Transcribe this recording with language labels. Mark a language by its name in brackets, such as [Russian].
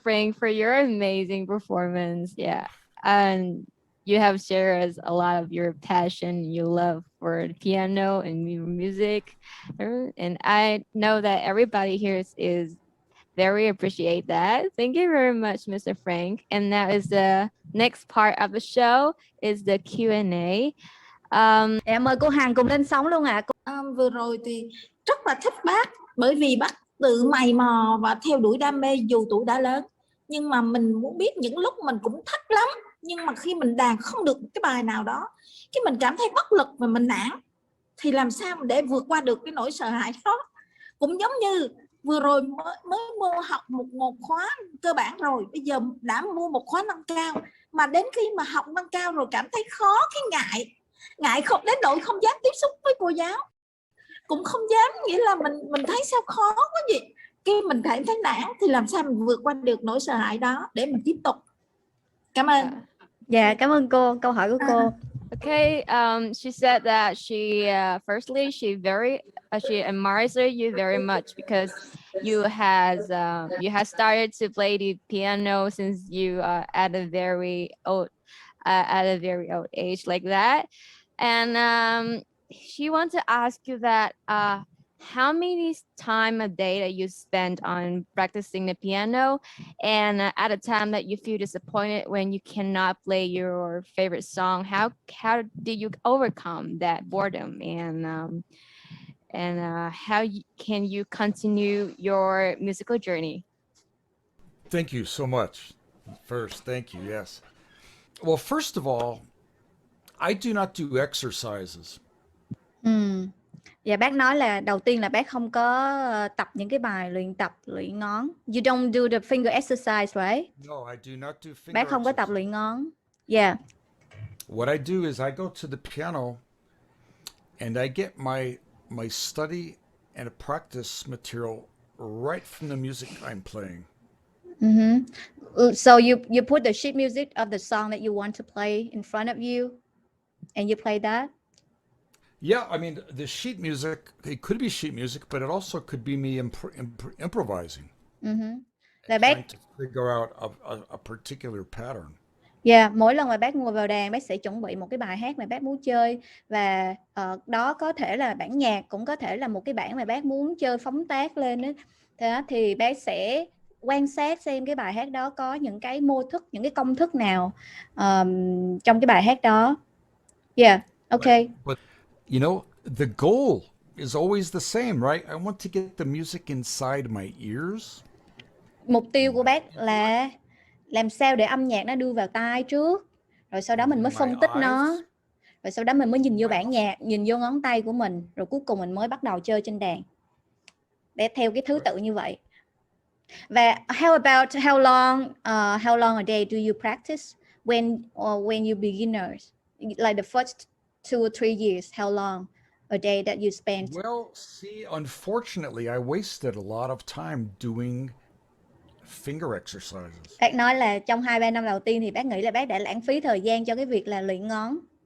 [English] Frank, for your amazing performance. Yeah, and you have shared us a lot of your passion, your love for the piano and music, and I know that everybody here is very appreciate that. Thank you very much, Mr. Frank. And now is the next part of the show is the Q&A. [Vietnamese] em mời cô Hằng cùng lên sóng luôn ạ. Vừa rồi thì rất là thích bác, bởi vì bác tự mày mò và theo đuổi đam mê dù tuổi đã lớn. Nhưng mà mình muốn biết, những lúc mình cũng thích lắm, nhưng mà khi mình đàn không được cái bài nào đó, cái mình cảm thấy bất lực và mình nản. Thì làm sao để vượt qua được cái nỗi sợ hãi đó? Cũng giống như vừa rồi mới mua học một khóa cơ bản rồi, bây giờ đã mua một khóa nâng cao, mà đến khi mà học nâng cao rồi cảm thấy khó, cái ngại không, đến nỗi không dám tiếp xúc với cô giáo, cũng không dám, nghĩa là mình thấy sao khó quá gì, khi mình thấy nản, thì làm sao mình vượt qua được nỗi sợ hãi đó để mình tiếp tục. Cảm ơn. Dạ, cảm ơn cô. Câu hỏi của cô. [English] Okay, she said that she firstly she admires you very much because you has started to play the piano since you at a very old age like that, and she wants to ask you that how many time a day that you spend on practicing the piano, and at a time that you feel disappointed when you cannot play your favorite song, how did you overcome that boredom, and how can you continue your musical journey? Thank you so much. First, thank you. Yes. Well, first of all, I do not do exercises. [Vietnamese] Dạ, bác nói là đầu tiên là bác không có tập những cái bài luyện ngón. [English] You don't do the finger exercise, right? No, I do not do finger [Vietnamese] Bác không có tập [English] exercises. [Vietnamese] luyện ngón. Yeah. [English] What I do is I go to the piano and I get my study and practice material right from the music I'm playing. So you put the sheet music of the song that you want to play in front of you, and you play that? Yeah, I mean, the sheet music, it could be sheet music, but it also could be me improvising. [Vietnamese] Là bác, [English] Trying to figure out a particular pattern. [Vietnamese] yeah, mỗi lần mà bác ngồi vào đàn, bác sẽ chuẩn bị một cái bài hát mà bác muốn chơi, và đó có thể là bản nhạc, cũng có thể là một cái bản mà bác muốn chơi phóng tác lên đó. Thế đó, thì bác sẽ quan sát xem cái bài hát đó có những cái mô thức, những cái công thức nào trong cái bài hát đó. [English] Yeah, okay. But you know, the goal is always the same, right? I want to get the music inside my ears. [Vietnamese] Mục tiêu của bác là làm sao để âm nhạc nó đưa vào tai trước, rồi sau đó mình mới phân tích nó, rồi sau đó mình mới nhìn vô bản nhạc, nhìn vô ngón tay của mình, rồi cuối cùng mình mới bắt đầu chơi trên đàn. Để theo cái thứ tự như vậy. [English] Và how about how long a day do you practice when you beginners, like the first 2 or 3 years, how long a day that you spend? Well, see, unfortunately, I wasted a lot of time doing finger exercises. [Vietnamese] Bác nói là trong 2-3 năm đầu tiên thì bác nghĩ là bác đã lãng phí thời gian cho cái việc là luyện ngón.